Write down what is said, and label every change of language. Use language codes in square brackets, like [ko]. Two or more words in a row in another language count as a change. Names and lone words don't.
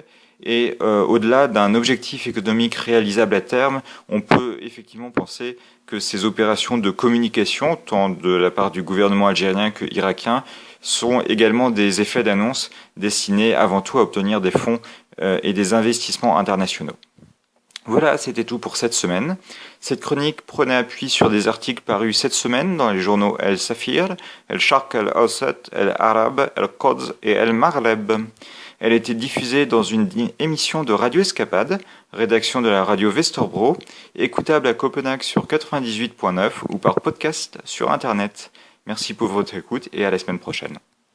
[fr] Et au-delà d'un objectif économique réalisable à terme, on peut effectivement penser que ces opérations de communication, tant de la part du gouvernement algérien que irakien, sont également des effets d'annonce destinés avant tout à obtenir des fonds et des investissements internationaux. Voilà, c'était tout pour cette semaine. Cette chronique prenait appui sur des articles parus cette semaine dans les journaux El Safir, El Sharq El Awsat, El Arab, El Quds et El Maghreb. Elle a été diffusée dans une émission de Radio Escapade, rédaction de la radio Vesterbro, écoutable à Copenhague sur 98.9 ou par podcast sur Internet. Merci pour votre écoute et à la semaine prochaine.